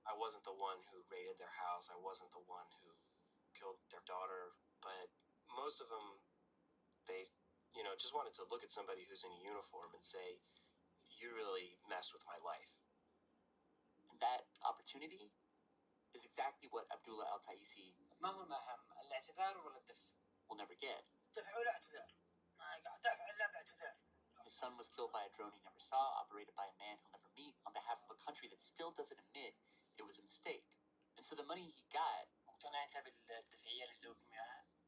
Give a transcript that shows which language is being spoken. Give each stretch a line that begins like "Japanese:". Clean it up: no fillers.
English: I wasn't the one who raided their house. I wasn't the one who killed their daughter. But most of them, they, just wanted to look at somebody who's in a uniform and say, you really messed with my life. And that opportunity is exactly what Abdullah Al-Taisi
Arabic: ما هو الأهم الاعتذار ولا الدفع؟
English: will never get.
Arabic: دفع ولا اعتذار؟ ما قاعد دفع إلا باعتذار.
English: His son was killed by a drone he never saw, operated by a man he'll never meet, on behalf of a country that still doesn't admit it was a mistake. And so the money he got...
Arabic: مقتنع أنت بالدفعية اللي دوكم إياها؟